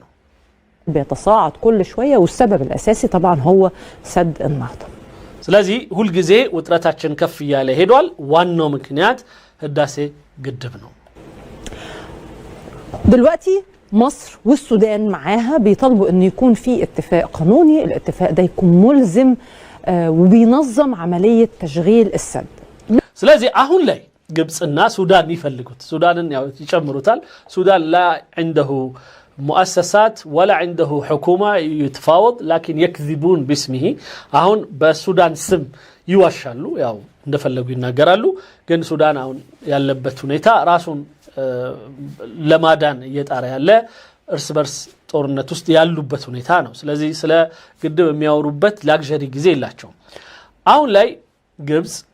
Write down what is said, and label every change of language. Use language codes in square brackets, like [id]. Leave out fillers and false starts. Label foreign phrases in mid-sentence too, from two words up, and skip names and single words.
[ar] بيتصاعد كل شويه والسبب الاساسي طبعا هو سد النهضه [am] ስለዚህ ሁሉ ጊዜ ውጥረታችን ከፍ ያለ ሄዷል ዋናው ምክንያት ህዳሴ ግድብ ነው [ar] دلوقتي مصر والسودان معاها بيطالبوا ان يكون في اتفاق قانوني الاتفاق ده يكون ملزم وبينظم عمليه تشغيل السد [am] ስለዚህ አሁን ላይ ግብጽና ሱዳን ይፈልጉት ሱዳንን ያው ይጨምሩታል ሱዳን [ar] لا عنده مؤسسات ولا عنده حكومه يتفاوض لكن يكذبون باسمه [am] አሁን በሱዳን ስም ይዋሻሉ ያው እንደፈለጉ ይናገራሉ ግን ሱዳን አሁን ያለበት ሁኔታ ራሱን ለማዳን እየጣራ ያለ እርስ በርስ ጦርነት ውስጥ ያሉበት ሁኔታ ነው ስለዚህ ስለ ግድብ የሚያወሩበት ላግዠሪ ጊዜ የላቸው አሁን ላይ ግብጽ